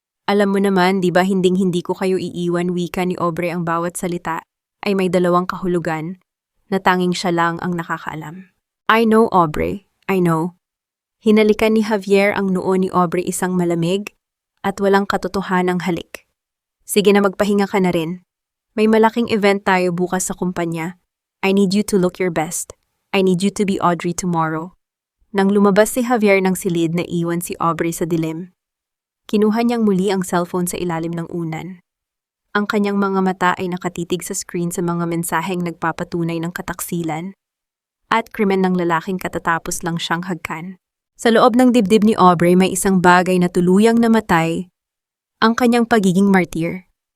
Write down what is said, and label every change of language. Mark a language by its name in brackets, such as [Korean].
[Filipino] Alam mo naman, di ba hinding-hindi ko kayo iiwan, wika ni Aubrey, ang bawat salita ay may dalawang kahulugan na tanging siya lang ang nakakaalam. [English] I know, Aubrey. I know. [Filipino] Hinalikan ni Javier ang noo ni Aubrey, isang malamig at walang katotohanang halik. Sige na, magpahinga ka na rin. May malaking event tayo bukas sa kumpanya. [English] I need you to look your best. I need you to be Audrey tomorrow. [Filipino] Nang lumabas si Javier ng silid, na iwan si Aubrey sa dilim. Kinuha niyang muli ang cellphone sa ilalim ng unan. Ang kanyang mga mata ay nakatitig sa screen sa mga mensaheng nagpapatunay ng kataksilan at krimen ng lalaking katatapos lang siyang hagkan. Sa loob ng dibdib ni Aubrey may isang bagay na tuluyang namatay, ang kanyang pagiging martir.